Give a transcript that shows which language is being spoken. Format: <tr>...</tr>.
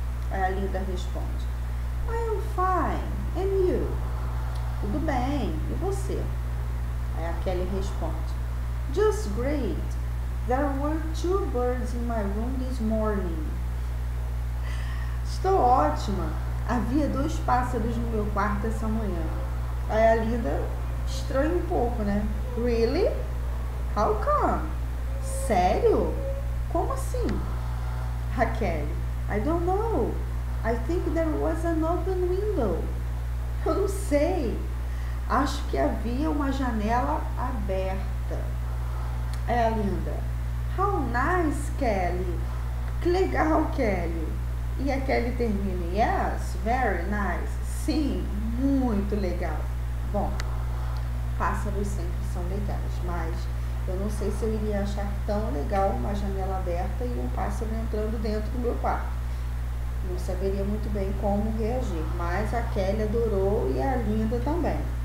<pt>Aí a Linda responde:</pt> <en>I am fine, and you?</en> <pt>Tudo bem, e você? Aí a Kelly responde:</pt> <en>Just great, there were two birds in my room this morning.</en> <pt>Estou ótima. Havia dois pássaros no meu quarto essa manhã. Aí a Linda estranha um pouco, né?</pt> <en>Really? How come?</en> <pt>Sério? Como assim?</pt> <en>Raquel: I don't know. I think there was an open window.</en> <pt>Eu não sei. Acho que havia uma janela aberta. Aí a Linda:</pt> <en>How nice, Kelly.</en> <pt>Que legal, Kelly. E a Kelly termina:</pt> <en>Yes, very nice.</en> <pt>Sim, muito legal. Bom, pássaros sempre são legais, mas eu não sei se eu iria achar tão legal uma janela aberta e um pássaro entrando dentro do meu quarto. Não saberia muito bem como reagir, mas a Kelly adorou e a Linda também.</pt>